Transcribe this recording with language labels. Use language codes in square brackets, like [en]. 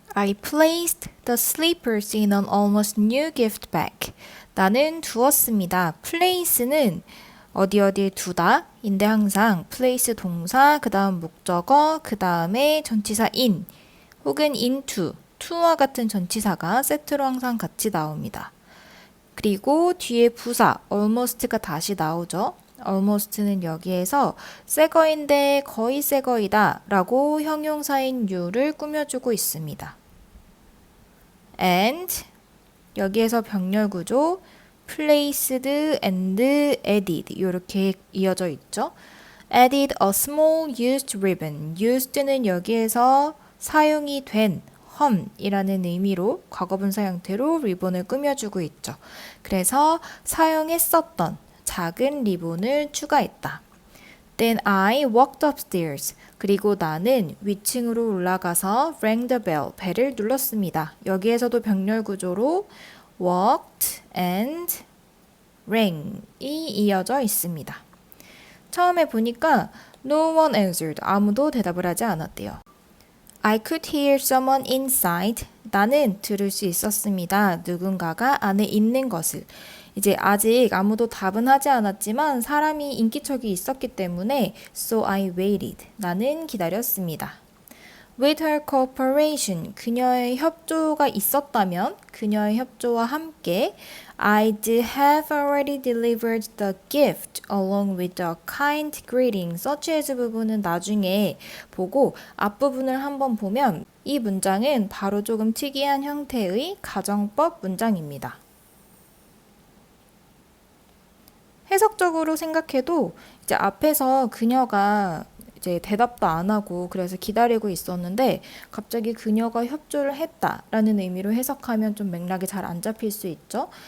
[en] I placed the slippers in an almost new gift bag. [ko] 나는 두었습니다. place는 어디에 두다 인데 항상 place 동사, 그 다음 목적어, 그 다음에 전치사 in 혹은 into, to와 같은 전치사가 세트로 항상 같이 나옵니다. 그리고 뒤에 부사 almost가 다시 나오죠. almost는 여기에서 새거인데 거의 새거이다 라고 형용사인 you를 꾸며주고 있습니다. and 여기에서 병렬 구조 placed and added 이렇게 이어져 있죠. [en] added a small used ribbon. [ko] used는 여기에서 사용이 된 험이라는 의미로 과거분사 형태로 리본을 꾸며주고 있죠. 그래서 사용했었던 작은 리본을 추가했다. [en] Then I walked upstairs. [ko] 그리고 나는 위층으로 올라가서 [en] rang the bell. [ko] 벨을 눌렀습니다. 여기에서도 병렬 구조로 walked and rang이 이어져 있습니다. 처음에 보니까 [en] no one answered. [ko] 아무도 대답을 하지 않았대요. [en] I could hear someone inside. [ko] 나는 들을 수 있었습니다. 누군가가 안에 있는 것을. 이제 아직 아무도 답은 하지 않았지만 사람이 인기척이 있었기 때문에 [en] so I waited. [ko] 나는 기다렸습니다. [en] With her cooperation. [ko] 그녀의 협조가 있었다면 그녀의 협조와 함께 [en] I'd have already delivered the gift along with the kind greeting. [ko] such as 부분은 나중에 보고 앞부분을 한번 보면 이 문장은 바로 조금 특이한 형태의 가정법 문장입니다. 해석적으로 생각해도 이제 앞에서 그녀가 이제 대답도 안 하고 그래서 기다리고 있었는데 갑자기 그녀가 협조를 했다라는 의미로 해석하면 좀 맥락이 잘 안 잡힐 수 있죠.